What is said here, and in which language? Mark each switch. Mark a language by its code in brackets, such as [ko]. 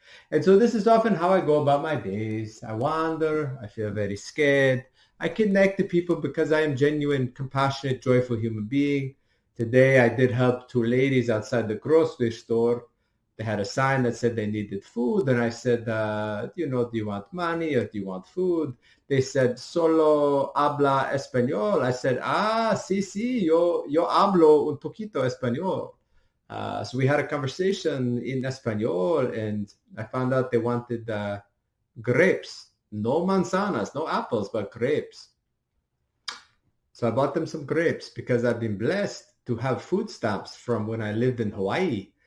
[en] And so this is often how I go about my days. I wander, I feel very scared. I connect to people because I am genuine, compassionate, joyful human being. Today I did help two ladies outside the grocery store. They had a sign that said they needed food. And I said, do you want money or do you want food? They said, [es] solo habla español. [en] I said, [es] sí, yo hablo un poquito español. [en] So we had a conversation in Espanol and I found out they wanted grapes. [es] No manzanas, [en] no apples, but grapes. So I bought them some grapes because I've been blessed to have food stamps from when I lived in Hawaii.